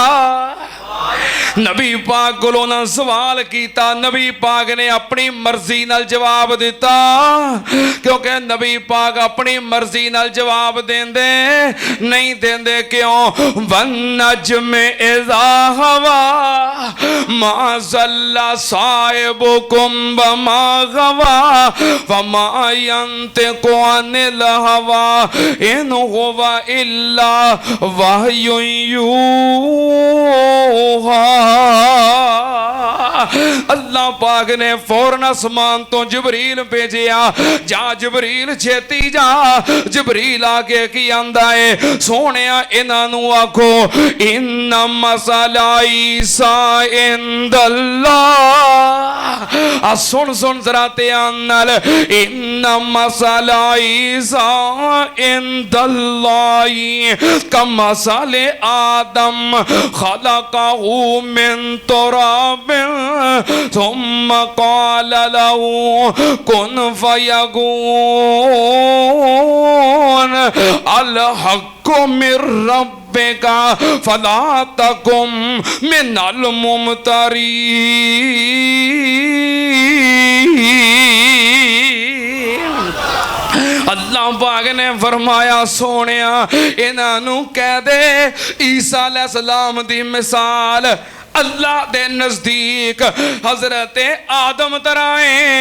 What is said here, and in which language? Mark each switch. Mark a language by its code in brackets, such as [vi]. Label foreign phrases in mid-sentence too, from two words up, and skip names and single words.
[pa] ਨਬੀ ਪਾਕ ਕੋ ਨਾ ਸਵਾਲ ਕਿਆ, ਨਬੀ ਪਾਕ ਨੇ ਆਪਣੀ ਮਰਜ਼ੀ ਨਾਲ ਜਵਾਬ ਦਿੱਤਾ, ਕਿਉਂਕਿ ਨਬੀ ਪਾਕ ਆਪਣੀ ਮਰਜ਼ੀ ਨਾਲ ਜਵਾਬ ਦਿੰਦੇ ਨਹੀਂ ਦਿੰਦੇ। [ar] क्यों? والنجم إذا هوى ما ضل صاحبكم وما غوى وما ينطق عن الهوى إن هو إلا وحي يوحى. [pa] ਅੱਲਾਹ ਪਾਕ ਨੇ ਫ਼ੌਰਨ ਆਸਮਾਨ ਤੋਂ ਜਬਰੀਲ ਭੇਜਿਆ, ਜਾ ਜਬਰੀਲ ਛੇਤੀ ਜਾ। ਜਬਰੀਲ ਆ ਕੇ ਕੀ ਆਂਦਾ ਹੈ, ਸੋਹਣੇ ਇਨ੍ਹਾਂ ਨੂੰ ਆਖੋ [ar] إن مثل عيسى عند الله. [pa] ਸੁਣ ਸੁਣ ਜ਼ਰਾ ਧਿਆਨ ਨਾਲ, [ar] إن مثل عيسى عند الله كمثل آدم خلقه من تراب ثم قال له كن فيكون الحق من ربك فلا تكن من الممترين. [pa] ਅੱਲਾਹ ਪਾਕ ਨੇ ਫ਼ਰਮਾਇਆ ਸੋਹਣਿਆ ਇਨ੍ਹਾਂ ਨੂੰ ਕਹਿ ਦੇ ਈਸਾ ਅਲੈਹਿੱਸਲਾਮ ਦੀ ਮਿਸਾਲ ਅੱਲਾਹ ਦੇ ਨਜ਼ਦੀਕ ਹਜ਼ਰਤ ਆਦਮ ਤਰ੍ਹਾਂ ਹੈ।